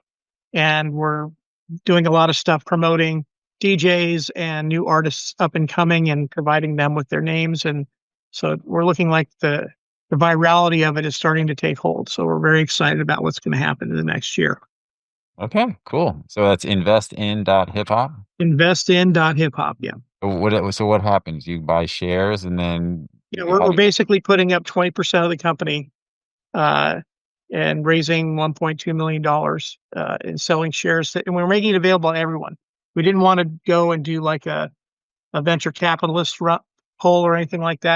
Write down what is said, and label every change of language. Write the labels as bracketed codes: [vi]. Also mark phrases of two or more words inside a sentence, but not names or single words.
[en] And we're doing a lot of stuff promoting DJs and new artists up and coming and providing them with their names. And so we're looking like the virality of it is starting to take hold. So we're very excited about what's going to happen in the next year. Okay, cool. So that's investin.hiphop. Investin.hiphop, yeah. So what happens? You buy shares and then We're basically putting up 20% of the company and raising $1.2 million in selling shares. And we're making it available to everyone. We didn't want to go and do like a venture capitalist poll or anything like that.